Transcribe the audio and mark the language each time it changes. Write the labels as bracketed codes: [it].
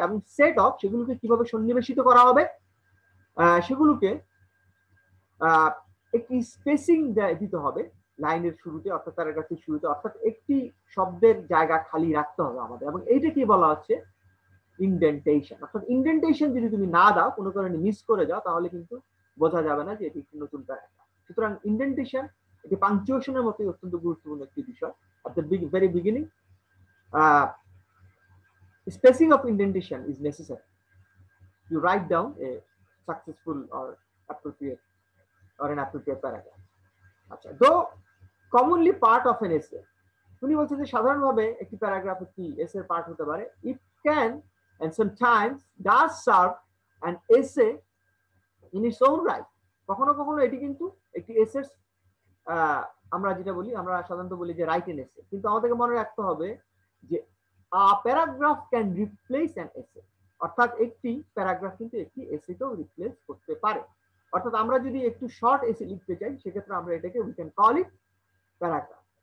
[bn] এবং set of, সেগুলোকে কিভাবে সন্নিবেশিত করা হবে, সেগুলোকে একটি স্পেসিং দিতে হবে লাইনের শুরুতে, অর্থাৎ প্যারাগ্রাফের শুরুতে, অর্থাৎ একটি শব্দের জায়গা খালি রাখতে হবে আমাদের। এবং এইটা কি বলা হচ্ছে, ইনডেন্টেশন। অর্থাৎ ইনডেন্টেশন যদি তুমি না দাও, কোনো কারণে মিস করে যাও, তাহলে কিন্তু বোঝা যাবে না যে এটি একটি নতুন প্যারাগ্রাফ। সুতরাং ইনডেন্টেশন এটি পাংচুয়েশনের মতোই অত্যন্ত গুরুত্বপূর্ণ একটি বিষয়। [en] at the very beginning, spacing of indentation is necessary. You write down a successful or appropriate or an appropriate paragraph. [bn] আচ্ছা, [en] though commonly part of an essay, [bn] উনি বলছেন যে সাধারণভাবে একটি প্যারাগ্রাফ একটি এসের পার্ট হতে পারে। [en] It can and sometimes does serve an essay in its own right. [bn] কখনো কখনো এটি কিন্তু একটি এসের, আমরা যেটা বলি, আমরা সাধারণত বলি যে রাইট এন এসে, কিন্তু আমাদেরকে মনে রাখতে হবে যে [en] a paragraph can replace an essay, [bn] অর্থাৎ একটি প্যারাগ্রাফ কিন্তু একটি এসেকেও রিপ্লেস করতে পারে। অর্থাৎ আমরা যদি একটু শর্ট এসে লিখতে চাই, সেক্ষেত্রে আমরা এটাকে [en] We can call it paragraph.